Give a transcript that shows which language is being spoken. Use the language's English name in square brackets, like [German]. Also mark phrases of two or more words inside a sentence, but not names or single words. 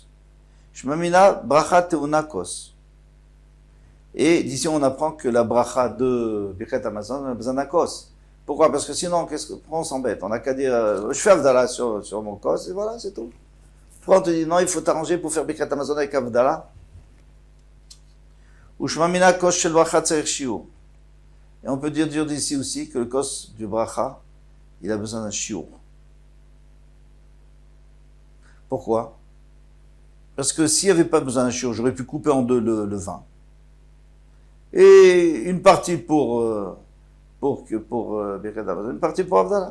[Hebrew] שמע מינה ברכה טעונה כוס. [French] Et d'ici, on apprend que la bracha de [Hebrew] ברכת המזון [French] a besoin d'un kos. Pourquoi? Parce que sinon, pourquoi on s'embête? On n'a qu'à dire, je fais Avdallah sur mon kos, et voilà, c'est tout. Pourquoi on te dit, non, il faut t'arranger pour faire [Hebrew] ברכת המזון [French] avec Avdallah? [Hebrew] ושמע מינה כוס של ברכה צריך שיעור. [French] Et on peut dire d'ici aussi que le kos du bracha, il a besoin d'un shiur. Pourquoi? Parce que s'il n'y avait pas besoin d'un shiur, j'aurais pu couper en deux le vin. Et une partie pour [Hebrew] ברכת המזון, [French] une partie pour Avdallah.